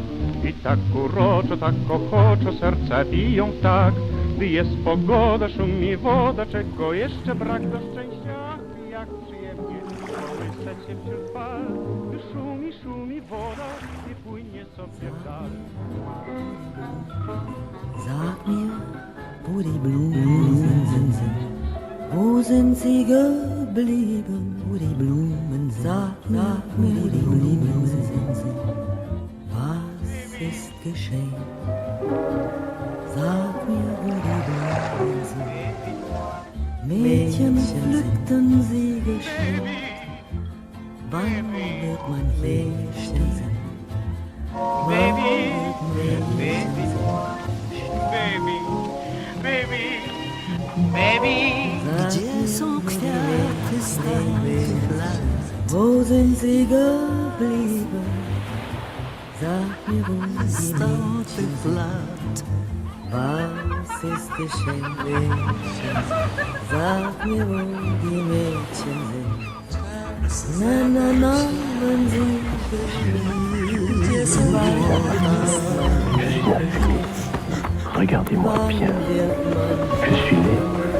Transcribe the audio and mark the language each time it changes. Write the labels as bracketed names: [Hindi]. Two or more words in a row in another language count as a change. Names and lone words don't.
[Polish] I tak uroczo, tak ochoczo serca biją tak, gdy jest pogoda, szumi woda, czego jeszcze brak do szczęścia. Ach, jak przyjemnie, kołysać się wśród fal, gdy szumi woda i płynie sobie w dal. [German] Sag mir, wo die Blumen sind. Wo sind sie geblieben, wo die Blumen, sag mir, wo die Blumen sind. Was ist geschehen? Sag mir, wo die Blumen sind. Mädchen pflückten sie geschickt. Wann wird mein Mädchen sehen? Baby, [Polish] Gdzie są kwiaty starych lat? [German] Wo sind sie geblieben? Sag mir, wo die Mädchen sind. Was ist geschehen? Sag mir, wo die Mädchen sind. Na, wenn sie [French] Regardez-moi bien. Je suis né